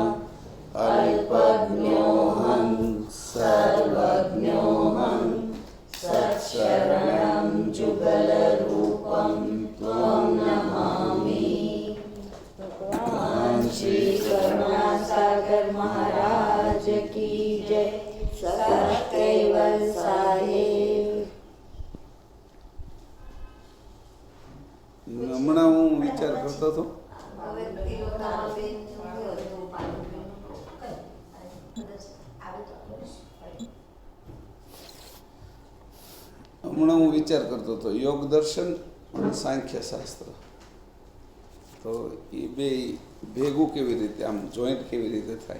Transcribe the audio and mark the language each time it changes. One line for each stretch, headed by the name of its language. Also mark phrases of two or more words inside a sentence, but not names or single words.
Sanskrit: अल्पज्ञोऽहं सर्वज्ञोऽहं सत्शरणं जुगलरूपं त्वं नमामि।
Hindi: भगवान श्री करुणासागर महाराज की जय। सत्कैवल साहेब।
Gujarati: હમણાં હું વિચાર કરતો હતો યોગ દર્શન અને સાંખ્ય શાસ્ત્ર, તો એ બે ભેગું કેવી રીતે, આમ જોઈન્ટ કેવી રીતે થાય?